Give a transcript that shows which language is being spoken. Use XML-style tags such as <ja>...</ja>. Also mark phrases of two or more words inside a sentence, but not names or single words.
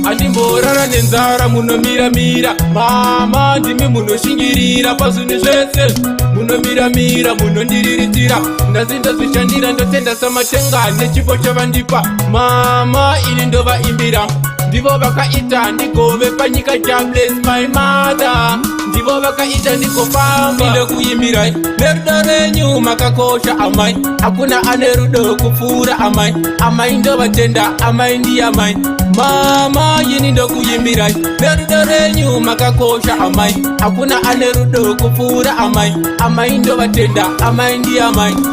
<sn>Handimborara nenzara munomira-mira, mama ndimi munoshingirira pazvinhu zvese, munomira-mira, munondiriritira, nhasi ndozvishandira, ndotenda samatenga nechipo chavandipa. Mama, ini ndovaimbira, ndivo vakaita ndigove panyika,</sn> <en>ja bless my mother,</en> <sn>ndivo vakaita ndigofamba. Ndinokuimbirai nerudo renyu makakosha amai, hakuna ane rudo kupfuura amai, amai ndovatenda, amai ndiye amai. Mama, ini ndokuimbirai nerudo renyu makakosha amai, hakuna ane rudo kupfuura amai, amai ndovatenda, amai ndiye amai.</sn>